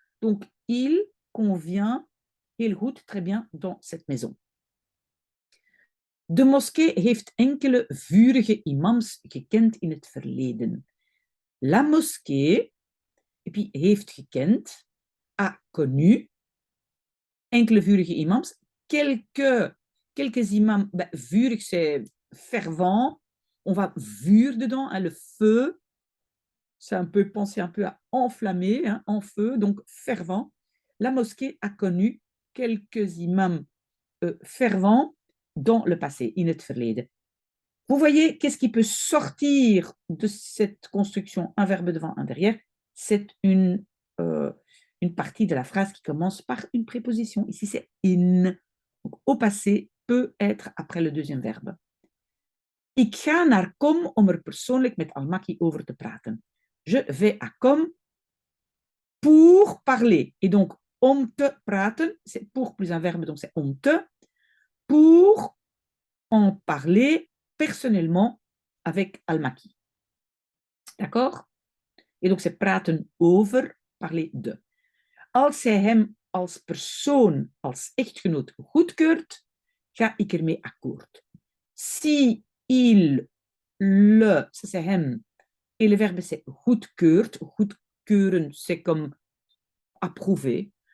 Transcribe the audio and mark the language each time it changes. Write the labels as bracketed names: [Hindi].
[French] Donc, il convient, [Dutch] heel goed, [French] très bien, dans cette maison. [Dutch] De moskee heeft enkele vurige imams gekend in het verleden. [French] La mosquée, et puis [Dutch] heeft gekend, [French] a connu, [Dutch] enkele vurige imams, [French] quelques imams, ben, vurig c'est fervent, on va vuur dedans, hein, le feu, c'est un peu, penser un peu à enflammer, hein, en feu, donc fervent. La mosquée a connu quelques imams fervents dans le passé, [Dutch] in het verleden. [French] Vous voyez, qu'est-ce qui peut sortir de cette construction, un verbe devant, un derrière? C'est une partie de la phrase qui commence par une préposition. Ici, c'est in. Donc, au passé peut être après le deuxième verbe. [Dutch] Ik ga naar Kom om er persoonlijk met Al-Makki over te praten. [French] Je vais à Kom pour parler. Et donc, [Dutch] om te praten, [French] c'est pour plus un verbe, donc c'est om te, pour en parler personnellement avec Al-Makki. D'accord? Et donc, c'est praten over, parler de. [Dutch] Als zij hem als persoon, als echtgenoot goedkeurt, ga ik ermee akkoord. [French] Si il, le, ça c'est hem, et le verbe c'est goedkeurt. Goedkeuren, c'est comme approuver.